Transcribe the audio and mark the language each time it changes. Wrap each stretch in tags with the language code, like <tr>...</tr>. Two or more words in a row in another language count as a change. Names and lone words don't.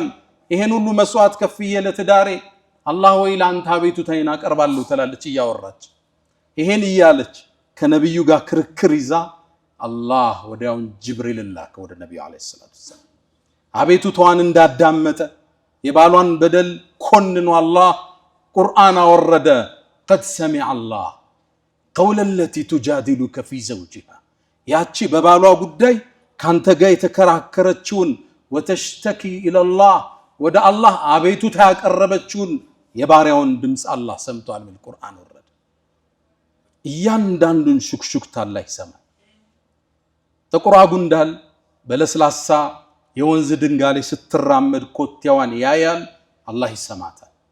<am>ይሄን ሁሉ መስዋዕት ከፍዬ ለትዳሬ አላህ ወይ ለአንተ አቤቱታዬን አቀርባለሁ ትላለች እያወራች። ይሄን እያለች ከነብዩ ጋር ክርክር ይዛ አላህ ወዲያውን ጅብሪል ላከ ወደ ነብዩ</am> <ar>عليه الصلاة والسلام።</ar> <am>አቤቱታዋን እንዳዳመጠ የባሏን በደል ኮንኖ አላህ ቁርአን አወረደ።</am> <ar>قد سمع الله قول التي تجادلك في زوجها</ar> <am>ያቺ በባሏ ጉዳይ ካንተ ጋር የተከራከረችውን</am> <ar>وتشتكي الى الله</ar> <am>ወደ አላህ አቤቱታ ያቀረበችውን የባሪያውን ድምጽ አላህ ሰምቷል። ምን ቁርአን ወረደ። እያንዳንዱን ሹክሹክታ አላህ ይሰማል። ጥቁሯ ጉንዳል በለስላሳ የወንዝ ድንጋይ ላይ ስትራመድ ኮቴዋን ያያል፣ አላህ ይሰማታል፣</am>